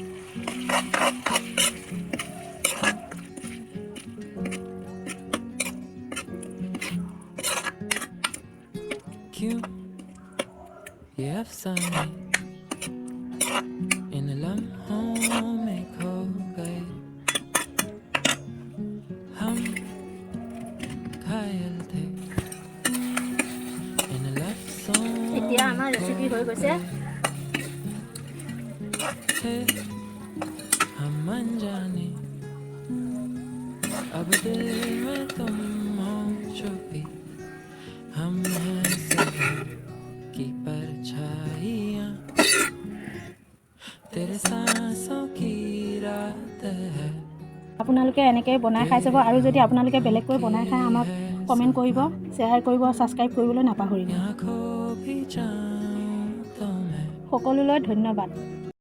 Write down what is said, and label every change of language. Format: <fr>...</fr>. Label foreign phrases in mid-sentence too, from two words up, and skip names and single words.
<hi>क्यों ये अफसाने इन लम्हों में खो गए, हम घायल थे इन लफ्ज़ों</hi> <as>এতিয়া আমাৰ ৰেচিপি হৈ গৈছে।</as> <hi>थे हम अनजाने, अब दिल में तुम हो छुपी, हम हैं सफर की परछाइयाँ, तेरे सांसों की रात है।</hi> <as>আপোনালোকে এনেকৈ বনাই খাই চাব, আৰু যদি আপোনালোকে বেলেগকৈ বনাই খায় আমাক কমেণ্ট কৰিব, শ্বেয়াৰ কৰিব, ছাবস্ক্ৰাইব কৰিবলৈ নাপাহৰিব। সকলোলৈ ধন্যবাদ।</as>